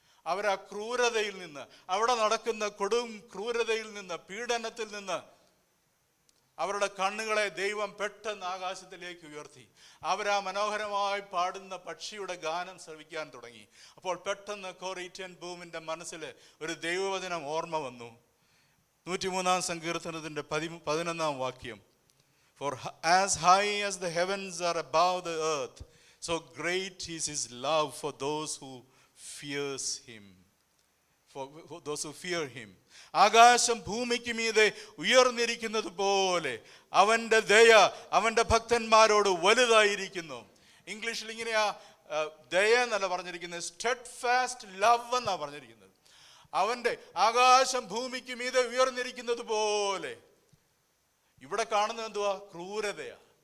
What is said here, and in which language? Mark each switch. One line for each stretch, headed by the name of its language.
Malayalam: അവരാ ക്രൂരതയിൽ നിന്ന്, അവിടെ നടക്കുന്ന കൊടും ക്രൂരതയിൽ നിന്ന്, പീഡനത്തിൽ നിന്ന് അവരുടെ കണ്ണുകളെ ദൈവം പെട്ടെന്ന് ആകാശത്തിലേക്ക് ഉയർത്തി. അവരാ മനോഹരമായി പാടുന്ന പക്ഷിയുടെ ഗാനം ശ്രവിക്കാൻ തുടങ്ങി. അപ്പോൾ പെട്ടെന്ന് കോറി ടെൻ ബൂമിൻ്റെ മനസ്സിൽ ഒരു ദൈവവചനം ഓർമ്മ വന്നു. 103-ാം സങ്കീർത്തനത്തിൻ്റെ 11-ാം വാക്യം.
English: For as high as the heavens are above the earth, so great is his love for those who fears him. For those who fear him.
Malayalam: ആകാശം ഭൂമിക്ക് മീതെ ഉയർന്നിരിക്കുന്നത് പോലെ അവൻ്റെ ദയ അവൻ്റെ ഭക്തന്മാരോട് വലുതായിരിക്കുന്നു. ഇംഗ്ലീഷിൽ ഇങ്ങനെയാ ദയ എന്നല്ല പറഞ്ഞിരിക്കുന്നത്, സ്റ്റെഡ് ഫാസ്റ്റ് ലവ് എന്നാണ് പറഞ്ഞിരിക്കുന്നത്. അവൻ്റെ ആകാശം ഭൂമിക്ക് മീതെ ഉയർന്നിരിക്കുന്നത് പോലെ. ഇവിടെ കാണുന്നത് എന്തുവാ? ക്രൂരതയാ.